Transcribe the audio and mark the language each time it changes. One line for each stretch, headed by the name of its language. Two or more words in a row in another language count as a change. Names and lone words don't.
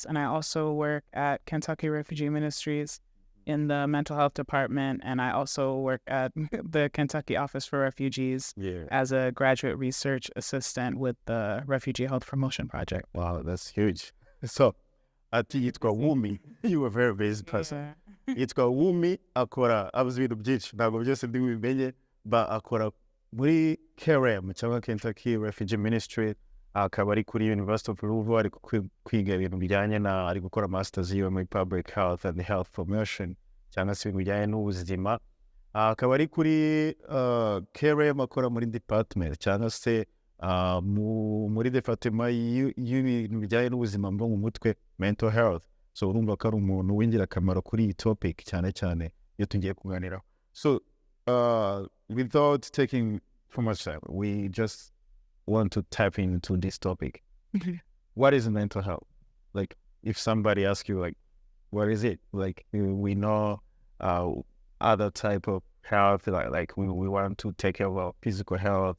English: And I also work at Kentucky Refugee Ministries in the mental health department, and I also work at the Kentucky Office for Refugees as a graduate research assistant with the Refugee Health Promotion Project. Wow, that's huge. So, I think it's called Oumie. You were a very busy person. It's called Oumie
Kinyarwanda: akora abuze ibintu byinshi ntabwo byose ndi bimenye akora muri KRM cyangwa Kentucky Refugee Ministry akaba ari kuri University of Louisville ari kwiga ibintu bijyanye na ari gukora masters yiwe muri
English: public health and health promotion
Kinyarwanda: cyangwa se ibintu bijyanye n'ubuzima akaba ari kuri KRM akora muri department cyangwa se muri department y'ibintu bijyanye n'ubuzima bwo mu mutwe
English: mental health.
Kinyarwanda: So urumva ko ari umuntu w'ingirakamaro kuri iyi topic cyane cyane iyo tugiye kuganiraho.
English: So without taking too much time, we just want to tap into this topic. What is mental health? Like if somebody asks you like, what is it? Like we know other type of health, like we want to take care of our physical health.